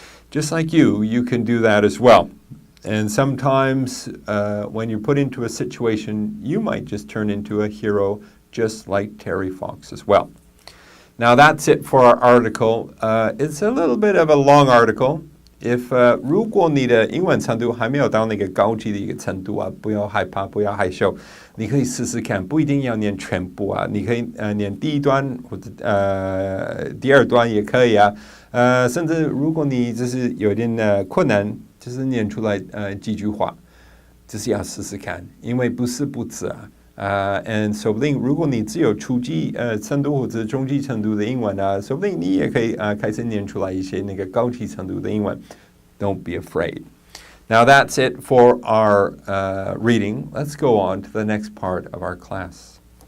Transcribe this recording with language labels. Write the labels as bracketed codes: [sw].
[en] Just like you can do that as well. And sometimes when you're put into a situation, you might just turn into a hero just like Terry Fox as well. Now that's it for our article. It's a little bit of a long article. [zh] If 如果你的英文程度还没有到那个高级的一个程度啊，不要害怕，不要害羞，你可以试试看，不一定要念全部啊，你可以念第1段或者第2段也可以啊，甚至如果你就是有点困难，就是念出来几句话，就是要试试看，因为不是不止啊。 and 说不定如果你只有初级程度或者中级程度的英文啊，说不定你也可以开始念出来一些那个高级程度的英文。 [en] Don't be afraid. Now that's it for our reading. Let's go on to the next part of our class.